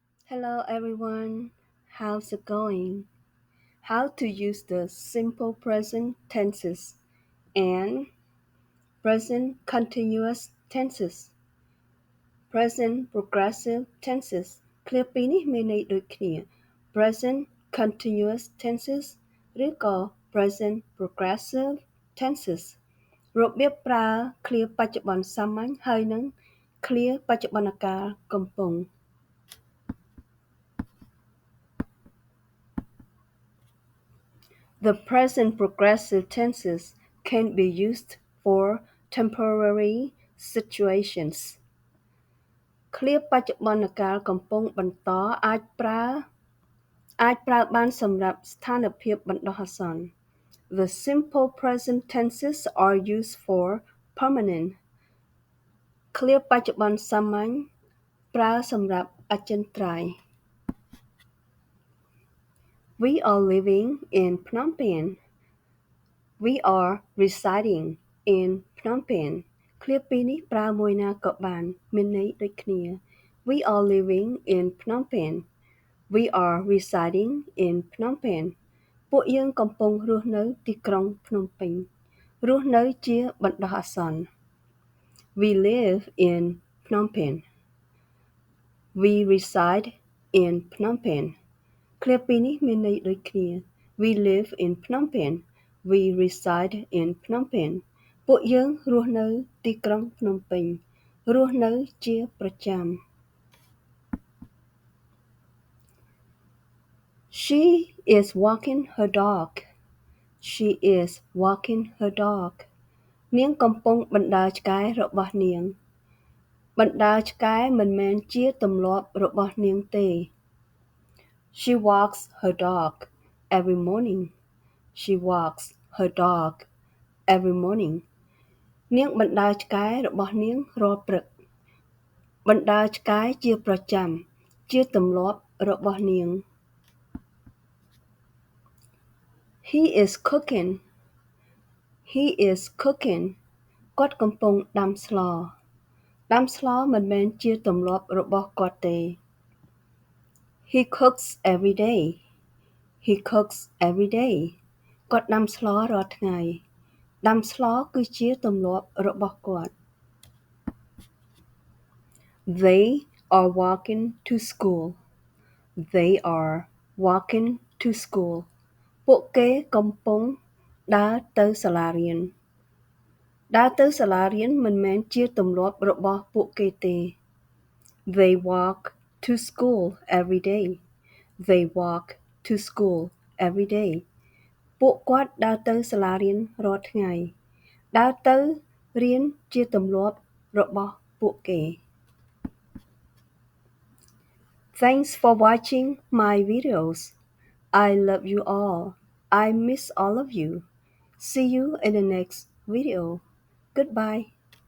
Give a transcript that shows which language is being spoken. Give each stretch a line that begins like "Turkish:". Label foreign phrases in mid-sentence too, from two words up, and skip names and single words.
English: Hello everyone, how's it going? How to use the simple present tenses and present continuous tenses, present progressive tenses
Khmer: ឃ្លាពីរនេះមានន័យដូចគ្នា
English: present continuous tenses
Khmer: ឬក៏
English: present progressive tenses
Khmer: របៀបប្រើឃ្លាបច្ចុប្បន្នសាមញ្ញហើយនិងឃ្លាបច្ចុប្បន្នកាលកំពុង
English: The present progressive tenses can be used for temporary situations.
Khmer: ឃ្លាបច្ចុប្បន្នកាលកំពុងបន្តអាចប្រើបានសម្រាប់ស្ថានភាពបណ្ដោះអាសន្ន
English: The simple present tenses are used for permanent.
Khmer: ឃ្លាបច្ចុប្បន្នសាមញ្ញប្រើសម្រាប់អចិន្ត្រៃយ៍
English: We are living in Phnom Penh. We are residing in Phnom Penh
Khmer: ឃ្លាពីរនេះប្រើមួយណាក៏បានមានន័យដូចគ្នា
English: We are living in Phnom Penh. We are residing in Phnom Penh.
Khmer: ពួកយើងកំពុងរស់នៅទីក្រុងភ្នំពេញរស់នៅជាបណ្ដោះអាសន្ន
English: We live in Phnom Penh. We reside in Phnom Penh.
Khmer: ឃ្លាពីរនេះមានន័យដូចគ្នា
English: We live in Phnom Penh. We reside in Phnom Penh.
Khmer: ពួកយើងរស់នៅទីក្រុងភ្នំពេញរស់នៅជាប្រចាំ
English: She is walking her dog. She is walking her dog.
Khmer: នាងកំពុងបណ្ដើរឆ្កែរបស់នាងបណ្ដើរឆ្កែមិនមែនជាទម្លាប់របស់នាងទេ
English: She walks her dog every morning. She walks her dog every morning.
Khmer: នាងបណ្ដើរឆ្កែរបស់នាងរាល់ព្រឹកបណ្ដើរឆ្កែជាប្រចាំជាទម្លាប់របស់នាង
English: He is cooking. He is cooking.
Khmer: គាត់កំពុងដាំស្លដាំស្លមិនមែនជាទម្លាប់របស់គាត់ទេ
English: He cooks every day. He cooks every day.
Khmer: គាត់ដាំស្លរាល់ថ្ងៃដាំស្លគឺជាទម្លាប់របស់គាត់
English: They are walking to school. They are walking to school.
Khmer: ពួកគេកំពុងដើរទៅសាលារៀនដើរទៅសាលារៀនមិនមែនជាទម្លាប់របស់ពួកគេទេ
English: They walk to school every day. They walk to school every day.
Khmer: ពួកគាត់ដើរទៅសាលារៀនរាល់ថ្ងៃដើរទៅរៀនជាទម្លាប់របស់ពួកគេ
English: Thanks for watching my videos. I love you all. I miss all of you. See you in the next video. Goodbye.